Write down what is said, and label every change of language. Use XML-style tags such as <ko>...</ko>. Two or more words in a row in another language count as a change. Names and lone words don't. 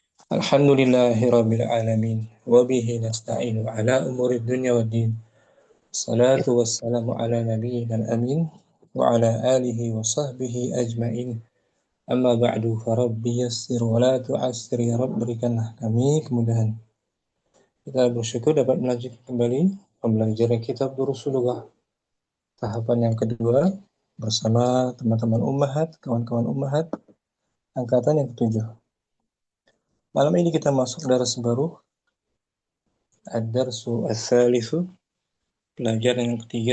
<ar>الحمد لله رب العالمين وبه نستعين على أمور الدنيا والدين. الصلاة والسلام على نبينا الأمين وعلى آله وصحبه أجمعين. أما بعد فرب يسر ولا تعسر يا رب,</ar> <id>berikanlah kami kemudahan. Kita bersyukur dapat melanjutkan kembali pembelajaran kitab Durusul Lughah tahapan yang kedua bersama teman-teman ummahat, kawan-kawan ummahat angkatan yang ketujuh. Malam ini kita masuk daras baru,</id> <ar>الدرس الثالث,</ar> <id>pelajaran yang ketiga.</id>